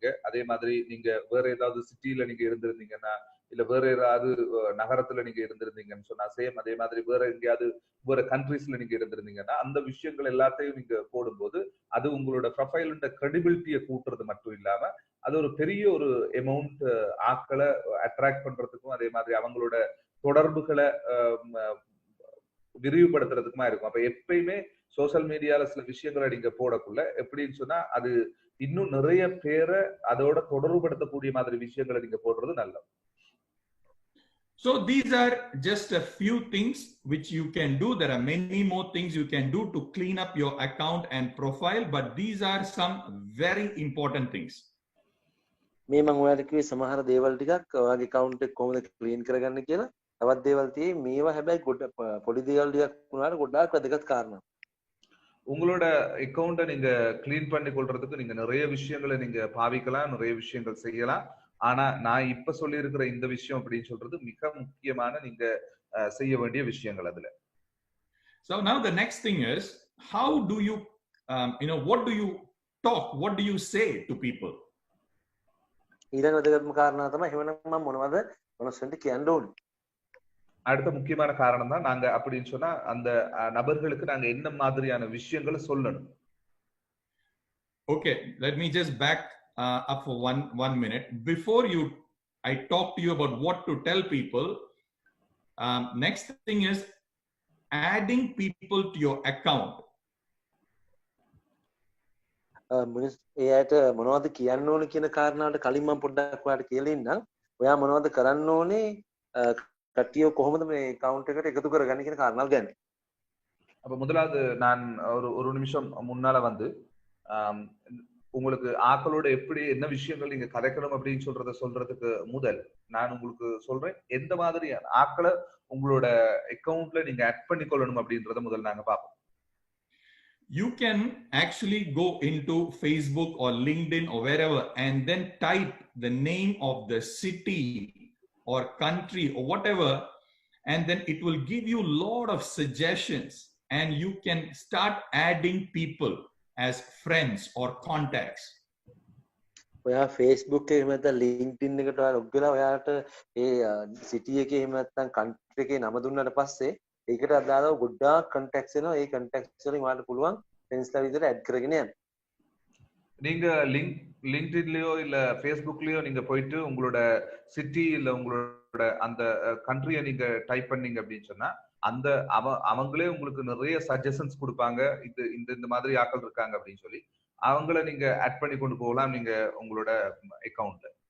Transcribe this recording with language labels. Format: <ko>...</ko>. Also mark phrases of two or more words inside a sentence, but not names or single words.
<ta>அதே மாதிரி நீங்க வேற ஏதாவது சிட்டில நீங்க இருந்திருந்தீங்கன்னா இல்ல வேற ஏதாவது நகரத்துல நீங்க இருந்திருந்தீங்கன்னு சொன்னா சேம் அதே மாதிரி வேற எங்கேயாவது வேற கண்ட்ரீஸ்ல நீங்க இருந்திருந்தீங்கன்னா அந்த விஷயங்கள் எல்லாத்தையும் நீங்க போடும்போது அது உங்களோட ப்ரொஃபைலோட கிரெடிபிலிட்டியை கூட்டுறது மட்டும் இல்லாம அது ஒரு பெரிய ஒரு அமௌண்ட் ஆட்களை அட்ராக்ட் பண்றதுக்கும் அதே மாதிரி அவங்களோட தொடர்புகளை விரிவுபடுத்துறதுக்குமா இருக்கும். அப்ப எப்பயுமே</ta> <en>social mediaல</en> <ta>சில விஷயங்களை நீங்க போடக்குள்ள எப்படின்னு சொன்னா அது இன்னும் நிறைய பேரை அதோட தொடர்புபடுத்தக்கூடிய மாதிரி விஷயங்களை நீங்க போடுறது நல்லது.</ta> <en>So these are just a few things which you can do. There are many more things you can do to clean up your account and profile, but these are some very important things.</en> <si>මේ මම ඔයාලට කිව්වේ සමහර දේවල් ටිකක් ඔයාගේ account එක කොහොමද clean කරගන්න කියලා. තවත් දේවල් තියෙයි මේවා හැබැයි පොඩි දේවල් ටිකක් වුණාට ගොඩාක් වැදගත් කාරණා.</si> <ta>உங்களோட அக்கௌண்ட்டை நீங்க கிளீன் பண்ணி கொள்றதுக்கு நீங்க நிறைய விஷயங்களை நீங்க பாவிக்கலாம், நிறைய விஷயங்கள் செய்யலாம். ஆனா நான் இப்ப சொல்லி இருக்கிற இந்த விஷயம் அப்படின்னு சொல்றது மிக முக்கியமான நீங்க செய்ய வேண்டிய விஷயங்கள் அதுல.</ta> <en>So now the next thing is how do you what do you talk, what do you say to people?</en> <si>ඊළඟ වැදගත්ම කාරණා තමයි එහෙනම් මම මොනවද</si> <ta>மனசு வந்து</ta> <si>කියන්න ඕනේ.</si> <ta>அடுத்த முக்கியமான காரணம் தான் நாங்க அப்படின்னு சொன்னா அந்த நபர்களுக்கு நாங்க என்ன மாதிரியான விஷயங்களை சொல்லணும்.</ta> <en>Okay, let me just back up for one minute. Before I talk to you about what to tell people. Next thing is adding people to your account.</en> <si>එයාට මොනවද කියන්න ඕනේ කියන කාරණාවට කලින් මම පොඩ්ඩක් ඔයාලට කියලා ඉන්නම්. ඔයා මොනවද කරන්න ඕනේ කට්ටිය කොහොමද මේ account එකට එකතු කරගන්නේ කියන කාරණාව ගැන.</si> <ta>அப்ப முதலாவது நான் ஒரு நிமிஷம் முன்னால வந்து உங்களுக்கு ஆக்களோட எப்படி என்ன விஷயங்கள் நீங்க கதைக்கணும் அப்படின்னு சொல்றதுக்கு முதல் நான் உங்களுக்கு சொல்றேன் எந்த மாதிரியான ஆக்களை உங்களோட அக்கவுண்ட்ல நீங்க ஆட் பண்ணிக்கொள்ளணும் அப்படின்றத முதல் நாங்க பார்ப்போம்.</ta> <en>You can actually go into Facebook or LinkedIn or wherever and then type the name of the city or country or whatever, and then it will give you a lot of suggestions and you can start adding people as friends or contacts.</en> <si>ඔයා Facebook එකේ එහෙම නැත්නම් LinkedIn එකට ඔයා log වෙලා ඔයාට ඒ city එකේ එහෙම නැත්නම් country එකේ නම දුන්නාට පස්සේ ඒකට අදාළව ගොඩාක් contacts එනවා. ඒ contacts වලින් ඔයාලට පුළුවන් friends ලා විදිහට add කරගෙන යන්න.</si> <ta>நீங்க லிங்க்டின்லயோ இல்ல ஃபேஸ்புக்லயோ நீங்க போயிட்டு உங்களோட சிட்டி இல்ல உங்களோட அந்த கண்ட்ரியை நீங்க டைப் பண்ணீங்க அப்படின்னு சொன்னா அந்த அவங்களே உங்களுக்கு நிறைய சஜஷன்ஸ் கொடுப்பாங்க. இந்த மாதிரி ஆட்கள் இருக்காங்க அப்படின்னு சொல்லி அவங்கள நீங்க ஆட் பண்ணி கொண்டு போகலாம் நீங்க உங்களோட அக்கவுண்ட்ல.</ta>